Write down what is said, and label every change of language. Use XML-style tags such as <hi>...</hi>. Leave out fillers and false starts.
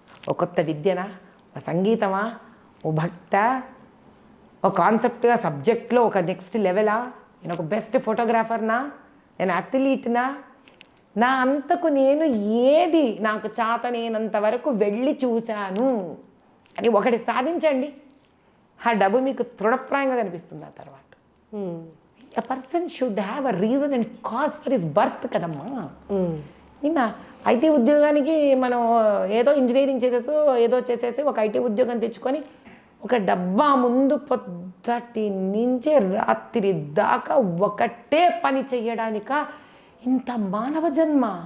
<te>ఒక కొత్త విద్యనా, ఒక సంగీతమా, ఓ భక్త, ఒక కాన్సెప్ట్గా సబ్జెక్ట్లో ఒక నెక్స్ట్ లెవెలా, నేను ఒక బెస్ట్ ఫోటోగ్రాఫర్నా, నేను అథ్లీట్నా, నా అంతకు నేను ఏది నాకు చేతనేనంత వరకు వెళ్ళి చూశాను అని ఒకటి సాధించండి. ఆ డబ్బు మీకు తృణప్రాయంగా కనిపిస్తుంది ఆ తర్వాత.</te> <en>A person should have a reason and cause for his birth</en> <te>కదమ్మా. నిన్న ఐటీ ఉద్యోగానికి మనం ఏదో ఇంజనీరింగ్ చేసేసి ఒక ఐటీ ఉద్యోగం తెచ్చుకొని ఒక డబ్బా ముందు పొద్దుటి నుంచి రాత్రి దాకా ఒకటే పని చెయ్యడానిక ఇంత మానవ జన్మ.</te>